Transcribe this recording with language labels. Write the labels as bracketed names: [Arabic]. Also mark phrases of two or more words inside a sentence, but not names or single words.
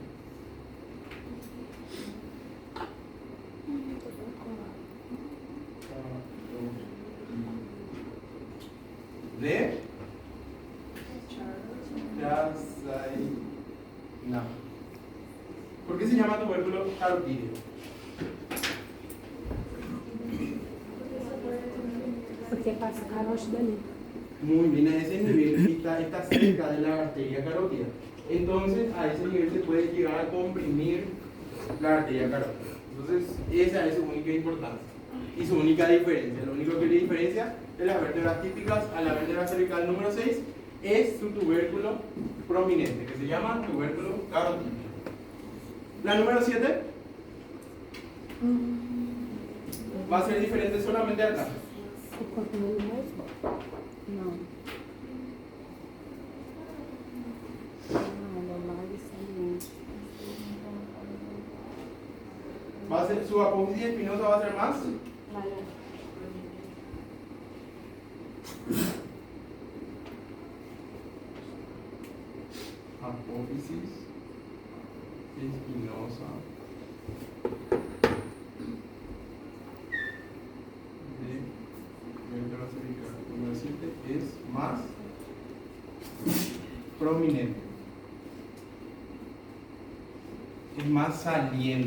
[Spanish] De Chassaina. ¿Por qué se llama tubérculo carotídeo? [Portuguese] Porque passa carote dali. [Spanish] Muy bien, a ese nivel está cerca de la arteria carótida. Entonces, a ese nivel se puede llegar a comprimir la arteria carótida. Entonces, esa es su única importancia y su única diferencia. Lo único que le diferencia de las vértebras típicas a la vértebra cervical número 6 es su tubérculo prominente, que se llama tubérculo carotídeo. La número 7 va a ser diferente solamente acá. [Portuguese] O corpo no mesmo? Não. Não, normal e saliente. [Spanish] Va a ser, su apófisis espinosa va a ser más apófisis espinosa de vértebra cervical número 7 es más prominente, es más saliente.